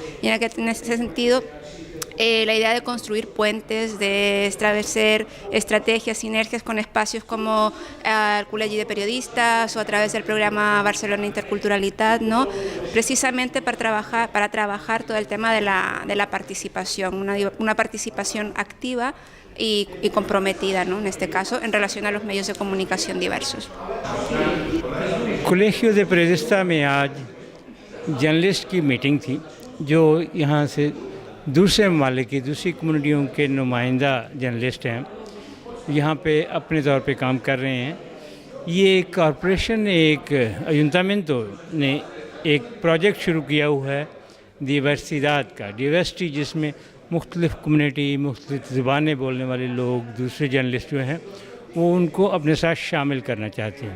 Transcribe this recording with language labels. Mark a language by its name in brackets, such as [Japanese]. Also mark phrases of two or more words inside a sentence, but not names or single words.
[Spanish] Y en ese sentido, la idea de construir puentes, de establecer estrategias, sinergias con espacios como el Col·legi de Periodistas o a través del programa Barcelona Interculturalitat, ¿no?, precisamente para trabajar todo el tema de la participación, una participación activa y comprometida, ¿no?, en este caso, en relación a los medios de comunicación diversos. [Urdu] کلیجیو دے پیریڈسٹا میں آج جرنلسٹ کی میٹنگ تھی، جو یہاں سے دوسرے ممالک کی دوسری کمیونٹیوں کے نمائندہ جرنلسٹ ہیں، یہاں پہ اپنے طور پہ کام کر رہے ہیں۔ یہ کارپوریشن ایک ایونٹامنٹو نے ایک پروجیکٹ شروع کیا ہوا ہے ڈیورسیڈاد کا، ڈیورسٹی، جس میں مختلف کمیونٹی، مختلف زبانیں بولنے والے لوگ، دوسرے جرنلسٹ جو ہیں وہ ان کو اپنے ساتھ شامل کرنا چاہتے ہیں۔